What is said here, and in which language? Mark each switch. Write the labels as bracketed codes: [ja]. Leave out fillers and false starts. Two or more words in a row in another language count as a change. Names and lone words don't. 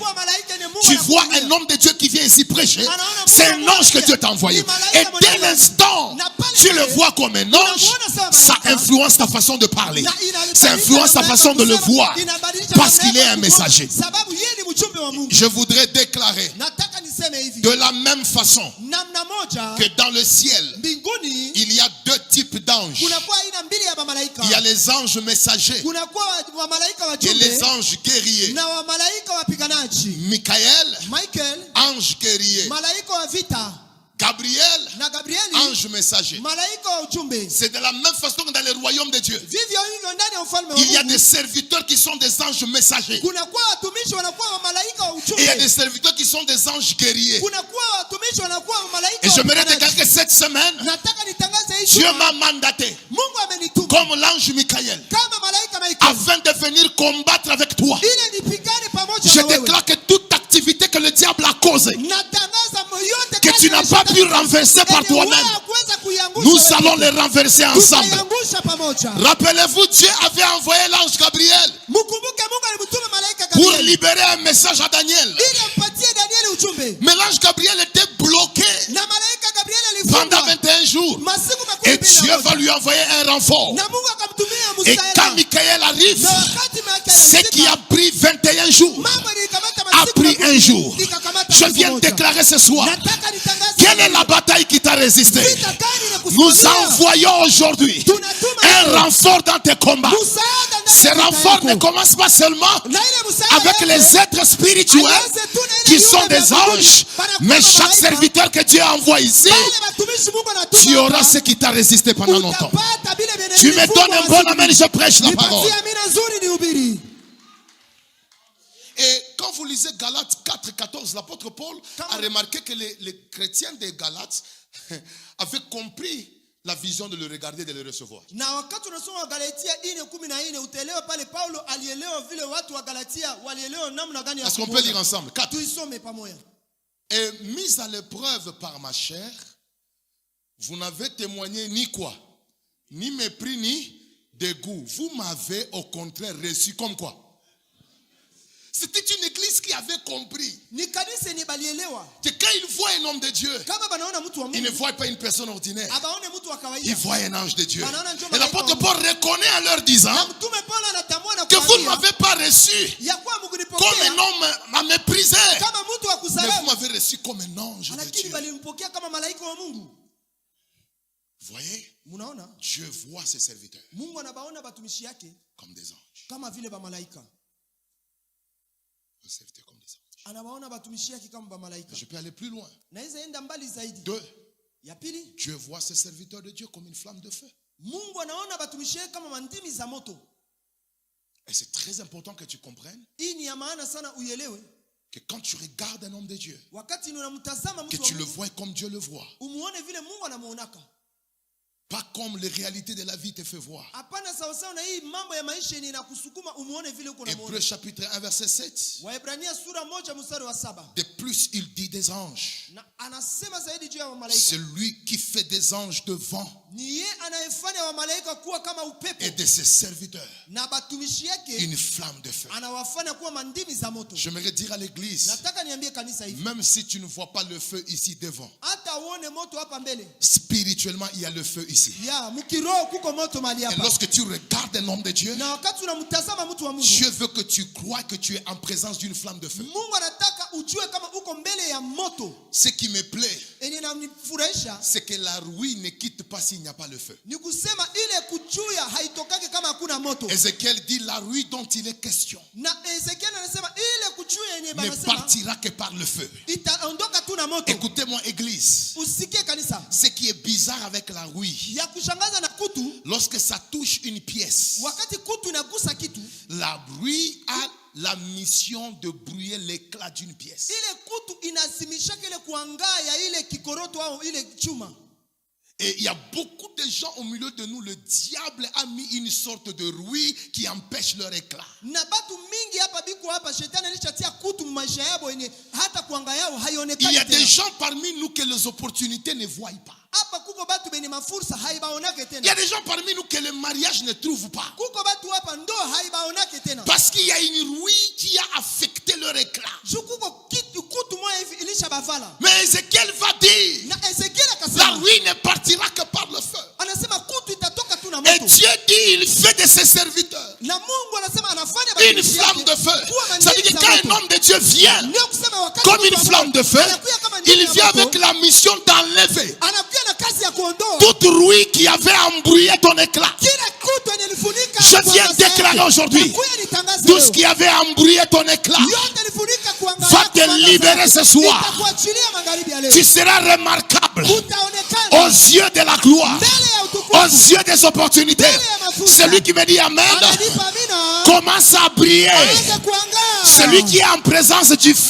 [fr] Tu vois un homme de Dieu qui vient ici prêcher, c'est un ange que Dieu t'a envoyé. Et dès l'instant, tu le vois comme un ange, ça influence ta façon de parler, ça influence ta façon de le voir, parce qu'il est un messager. Je voudrais déclarer [sw] niseme hivi. [fr] De la même façon [sw] Namna moja [fr] que dans le ciel, [sw] mbinguni [fr] il y a deux types d'anges. [sw] kunakuwa aina mbili ya malaika. [fr] Il y a les anges messagers [sw] Kunakuwa wa malaika [fr] et [sw] wajumbe [fr] les anges guerriers. [sw] na wa malaika wapiganaji. [fr] Michael, [sw] Michael, [fr] ange guerrier. [sw] malaika wa vita, [fr] Gabriel, [sw] na Gabrieli, [fr] ange messager. [sw] malaika wa ujumbe. [fr] C'est de la même façon que dans le royaume de Dieu. [sw] Vivyo hivyo ndani ya ufalme wa [fr] Il y a [sw] Mungu [fr] des serviteurs qui sont des anges messagers. [sw] kunakuwa watumishi wanakuwa wa malaika wa [fr] Et il y a des [sw] ujumbe. [fr] serviteurs qui sont des anges guerriers. [sw] Kunakuwa watumishi wanakuwa wa malaika [fr] Et [sw] wa [fr] j'aimerais [sw] wapiganaji. [fr] déclarer que cette semaine, [sw] Nataka nitangaze hii [fr] Dieu [sw] juma, [fr] m'a mandaté [sw] Mungu amenituma [fr] comme l'ange Michael [sw] kama malaika Michael [fr] afin de venir combattre avec toi. [sw] ili nipigane pamoja [fr] Je [sw] na wewe. [fr] déclare que toute activité que le diable a causée, [sw] Natangaza yote [fr] que tu n'as pas pu renverser par toi-même, nous allons les renverser ensemble. [sw] Tutaiangusha pamoja. [fr] Rappelez-vous, Dieu avait envoyé l'ange Gabriel [sw] Mkumbuke Mungu alimtuma malaika [fr] pour [sw] Gabriel [fr] libérer un message à Daniel. [sw] ili ampatie Danieli ujumbe. [fr] Mais l'ange Gabriel était bloqué [sw] Na malaika Gabriel [fr] pendant [sw] alifungwa [fr] 21 jours. [sw] masiku makumi [fr] Et [sw] mbili na [fr] Dieu [sw] moja. [fr] va lui envoyer un renfort. [sw] Na Mungu akamtumia [fr] Et [sw] msaada. [fr] quand Michael arrive, [sw] Na wakati Michael [fr] ce qui [sw] alifika, [fr] a pris 21 jours [sw] mambo ilikamata [fr] a [sw] masiku [fr] pris [sw] makumi [fr] un jour. [sw] ikakamata [fr] Je [sw] siku [fr] viens [sw] moja. [fr] déclarer ce soir, [sw] Nataka nitangaze [fr] quelle est la bataille qui t'a résisté? [sw] vita gani [fr] Nous [sw] inakusimamia? [fr] envoyons aujourd'hui [sw] Tunatuma [fr] un [sw] leo [fr] renfort dans tes combats. [sw] msaada ndani [fr] Ce [sw] ya vita [fr] renfort ne [sw] yako. [fr] commence pas seulement [sw] Na ile msaada [fr] avec [sw] yote, [fr] les êtres spirituels [sw] aianze tu na ile [fr] qui [sw] viumbe [fr] sont [sw] vya [fr] des [sw] mbinguni, [fr] anges, [sw] wanakuwa [fr] mais chaque [sw] malaika. [fr] serviteur que Dieu envoie ici, [sw] Wale watumishi Mungu anatuma [fr] tu auras [sw] hapa, [fr] ce qui t'a résisté pendant longtemps. [sw] utapata vile vyenye [fr] Tu me [sw] vilifungwa [fr] donnes un [sw] masiku. [fr] bon amen, je prêche la parole. [sw] Nipatie amina nzuri nihubiri. [fr] Et quand vous lisez Galates 4, 14, l'apôtre Paul a remarqué que les chrétiens des Galates avaient compris la vision de le regarder, de le recevoir. [sw] Na wakati unasoma Galatia 4:14 utaelewa pale Paulo alielewa vile watu wa Galatia walielewa namna gani ya [fr] Est-ce qu'on peut lire ensemble? 4. [sw] tuisome pamoja. [fr] Et mis à l'épreuve par ma chair, vous n'avez témoigné ni quoi? Ni mépris, ni dégoût. Vous m'avez au contraire reçu comme quoi? C'était une église qui avait compris [sw] Ni kanisa ni balielewa [fr] que quand ils voient un homme de Dieu, [sw] kama banaona mtu wa [fr] ils ne [sw] Mungu [fr] voient pas une personne ordinaire. [sw] abaone mtu wa [fr] Ils [sw] kawaida. [fr] voient un ange de Dieu. Et Et l'apôtre Paul reconnaît en leur disant [sw] Na mtume Paulo anatambua na [fr] que vous ne [sw] kuambia [fr] m'avez pas reçu [sw] ya kuwa [fr] comme [sw] mkunipokea [fr] un homme m'a méprisé, [sw] kama mtu wa [fr] mais vous [sw] kusalamu, [fr] m'avez reçu comme un ange de [sw] lakini [fr] Dieu. [sw] balimpokea kama malaika wa Mungu. [fr] Vous voyez, [sw] Munaona [fr] Dieu voit ses serviteurs [sw] Mungu anabaona batumishi yake [fr] comme des anges. [sw] kama vile ba malaika. [fr] Ses serviteurs comme des anges. [sw] Anabaona batumishi yake kama ba malaika. [fr] Je peux aller plus loin. [sw] Naweza enda mbali zaidi. [fr] 2. [sw] Ya pili, [fr] Dieu voit ses serviteurs de Dieu comme une flamme de feu. [sw] Mungu anaona batumishi yake kama mandimi za moto. [fr] Et c'est très important que tu comprennes [sw] Hii ni ya maana sana uielewe. [fr] que quand tu regardes un homme de Dieu, [sw] Wakati unamtazama [fr] que [sw] mtu wa [fr] tu le [sw] Mungu, [fr] vois comme Dieu le voit. [sw] umuone vile Mungu anamuonaka. [fr] Pas comme les réalités de la vie te fait voir. [sw] Hapana sawa sawa na hii mambo ya maisha yenye inakusukuma umuone vile uko [fr] Hébreux [sw] namuona. [fr] chapitre 1 verset 7. [sw] Waebrania sura 1 mstari wa 7. [fr] De plus, il dit des anges. [sw] Na anasema zaidi juu ya malaika. [fr] C'est lui qui fait des anges de vent [sw] Ni yeye anayefanya wa malaika kuwa kama upepo [fr] et de ses serviteurs [sw] na batumishi yake [fr] une flamme de feu. [sw] anawafanya kuwa mandimi za moto. [fr] J'aimerais dire à l'église, [sw] Nataka niambie kanisa hivi. [fr] même si tu ne vois pas le feu ici devant, [sw] Hata uone moto hapa mbele. [fr] spirituellement, il y a le feu ici. [sw] Ya, mkiroho kuko moto mahali [fr] Et [sw] hapa. [fr] lorsque tu regardes un homme de Dieu, [sw] Na wakati unamtazama mtu wa Mungu, [fr] Dieu veut que tu crois que tu es en présence d'une flamme de feu. [sw] Mungu anataka ujue kama uko mbele ya moto. [fr] Ce qui me plaît, [sw] Yenye inanifurahisha [fr] c'est que la rouille ne quitte pas s'il n'y a pas le feu. [sw] ni kusema ile kuchuya haitokake kama hakuna moto. [fr] Ézéchiel dit la rouille dont il est question [sw] Na Ezekiel anasema ile kuchuya yenye [fr] ne [sw] banasema [fr] partira que par le feu. [sw] itaondoka tu na moto. [fr] Écoutez-moi, église. [sw] Usikie kanisa. [fr] Ce qui est bizarre avec la rouille, [sw] Ya kushangaza na kutu, [fr] lorsque ça touche une pièce, [sw] wakati kutu inagusa kitu, [fr] la rouille a la mission de brouiller l'éclat d'une pièce. [sw] ile kutu inazimisha ile kuangaa ya ile kikoroto au ile chuma. [fr] Et il y a beaucoup de gens au milieu de nous, le diable a mis une sorte de rouille qui empêche leur éclat. [sw] Na batu mingi hapa biko hapa shetani alishatia kutu maisha yao yenye hata kuanga yao [fr] Il y [sw] haionekani [fr] a des [sw] tena. [fr] gens parmi nous que les opportunités ne voient pas. [sw] Hapa kuko batu benye mafursa haibaonake [fr] Il y a [sw] tena. [fr] des gens parmi nous que le mariage ne trouve pas. [sw] Kuko batu hapa ndoa haibaonake tena. [fr] Parce qu'il y a une rouille qui a affecté leur éclat. [sw] Juu kuko kitu kutu moja hivi ilisha bavala. [fr] Mais Ézéchiel va dire, [sw] Na Ezekiel [fr] la [sw] akasema, [fr] rouille ne partira que par le feu. [sw] anasema kutu itatoka tu na [fr] Et [sw] moto. [fr] Dieu dit, il fait de ses serviteurs [sw] Na Mungu anasema anafanya [fr] une [sw] batumishi [fr] flamme [sw] yake [fr] de feu. [sw] kuwa [fr] Ça veut dire [sw] mandimi [fr] que [sw] za [fr] un homme de Dieu vient [sw] Ndio kusema wakati [fr] comme [sw] mtu [fr] une [sw] wa Mungu [fr] flamme de feu, [sw] anakuja kama ndimi [fr] il [sw] ya [fr] vient [sw] moto, [fr] avec la mission d'enlever [sw] anakuja na kazi ya kuondoa [fr] toute rouille qui avait embrouillé ton éclat. [sw] kila kutu yenye ilifunika [fr] Je viens [sw] kuangaza [fr] déclarer [sw] yake. [fr] aujourd'hui, [sw] Nakuja nitangaze [fr] tout [sw] leo. [fr] ce qui avait embrouillé ton éclat [sw] Yote ilifunika kuangaza [fr] va [sw] yako, [fr] te [sw] kuangaza [fr] libérer [sw] yako. [fr] ce soir. [sw] Itakuachilia magharibi ya leo. [fr] Tu seras remarquable [sw] Utaonekana [fr] aux yeux de la gloire, [sw] mbele ya [fr] aux [sw] utukufu. [fr] yeux des opportunités. Celui qui me dit Amen [sw] Amenipa amina. [fr] commence à briller. [sw] Aanze kuangaa. [fr] Celui qui est en présence du feu,